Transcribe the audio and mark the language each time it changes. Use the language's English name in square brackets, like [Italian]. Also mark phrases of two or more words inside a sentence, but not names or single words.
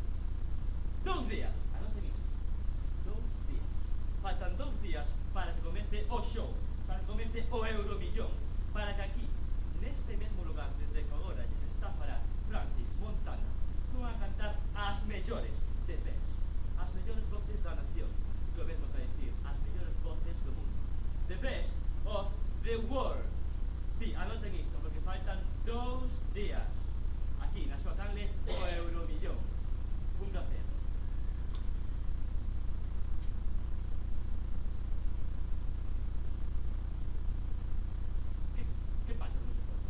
[Galician] 2 días, anoten isto, 2 días, faltan 2 días para que comece o show, para que comece o Euromillón, para que aquí, neste mesmo lugar, desde que agora lles está a falar Francis Montana, son a cantar as mellores de pés. As mellores voces da nación, que o mesmo para dicir, as mellores voces do mundo. [English] The best of the world. [Galician] Sí, anoten isto, porque faltan 2 días. Aquí, na súa canle, o Euromillón. Un placer. Que pasa con ese foco?